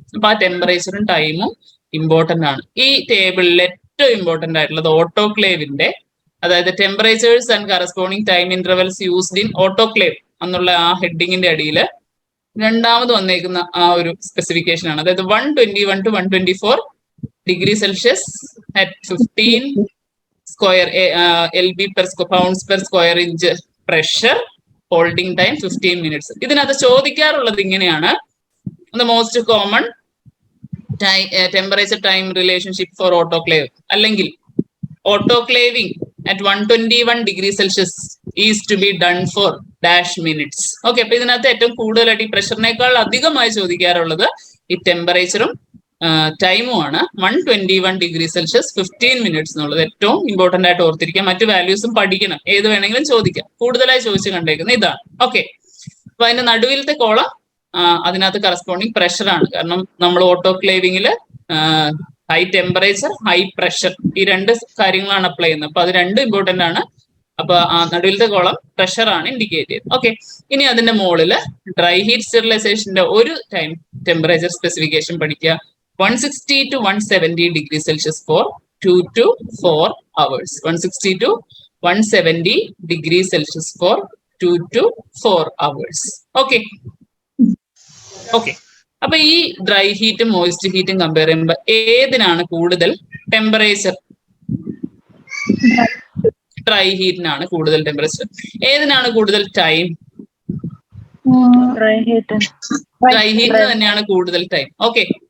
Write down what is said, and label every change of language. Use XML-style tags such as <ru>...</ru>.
<ml>അപ്പൊ ആ ടെമ്പറേച്ചറും ടൈമും ഇമ്പോർട്ടന്റ് ആണ്. ഈ ടേബിളിൽ ഏറ്റവും ഇമ്പോർട്ടന്റ് ആയിട്ടുള്ളത് ഓട്ടോക്ലേവിന്റെ, അതായത്</ml> <en>temperatures and corresponding time intervals used in autoclave</en> <ml>എന്നുള്ള ആ ഹെഡിങ്ങിന്റെ അടിയിൽ രണ്ടാമത് വന്നേക്കുന്ന ആ ഒരു സ്പെസിഫിക്കേഷൻ ആണ്. അതായത്</ml> <en>121 to 124 degree Celsius at 15 square LB per pounds per square inch pressure, holding time 15 minutes.</en> <ml>ഇതിനകത്ത് ചോദിക്കാറുള്ളത് ഇങ്ങനെയാണ്:</ml> <en>the most common temperature time relationship for autoclave,</en> <ml>അല്ലെങ്കിൽ</ml> <en>autoclaving at 121 degree Celsius is to be done for dash minutes. Okay.</en> <ml>അപ്പൊ ഇതിനകത്ത് ഏറ്റവും കൂടുതലായിട്ട് ഈ പ്രഷറിനേക്കാൾ അധികമായി ചോദിക്കാറുള്ളത് ഈ ടെമ്പറേച്ചറും ടൈമും ആണ്. 121 ഡിഗ്രി സെൽഷ്യസ് 15 മിനിറ്റ്സ് എന്നുള്ളത് ഏറ്റവും ഇമ്പോർട്ടന്റ് ആയിട്ട് ഓർത്തിരിക്കാം. മറ്റു വാല്യൂസും പഠിക്കണം, ഏത് വേണമെങ്കിലും ചോദിക്കാം. കൂടുതലായി ചോദിച്ച് കണ്ടേക്കുന്നത് ഇതാണ്. ഓക്കെ. അപ്പൊ അതിന്റെ നടുവിലത്തെ കോളം അതിനകത്ത് കറസ്പോണ്ടിങ് പ്രഷർ ആണ്. കാരണം നമ്മൾ ഓട്ടോക്ലേവിങ്ങിൽ ഹൈ ടെമ്പറേച്ചർ, ഹൈ പ്രഷർ, ഈ രണ്ട് കാര്യങ്ങളാണ് അപ്ലൈ ചെയ്യുന്നത്. അപ്പൊ അത് രണ്ടും ഇമ്പോർട്ടന്റ് ആണ്. അപ്പൊ ആ നടുവിലത്തെ കോളം പ്രഷർ ആണ് ഇൻഡിക്കേറ്റ് ചെയ്യുന്നത്. ഓക്കെ. ഇനി അതിന്റെ മുകളില്</ml> <en>dry heat സ്റ്റെറിലൈസേഷന്റെ ഒരു time temperature specification</en> <ml>പഠിക്കുക:</ml> <en>160 to 170 degree Celsius for 2 to 4 hours. 160 to 170 degree Celsius for 2 to 4 hours. Okay. Okay.</en> <ml>അപ്പൊ ഈ ഡ്രൈ ഹീറ്റും മോയിസ്റ്റ് ഹീറ്റും കമ്പയർ ചെയ്യുമ്പോൾ ഏതിനാണ് കൂടുതൽ ടെമ്പറേച്ചർ? ഡ്രൈ ഹീറ്റിനാണ് കൂടുതൽ ടെമ്പറേച്ചർ. ഏതിനാണ് കൂടുതൽ ടൈം? ഡ്രൈ ഹീറ്റിന് തന്നെയാണ് കൂടുതൽ ടൈം. ഓക്കെ.</ml>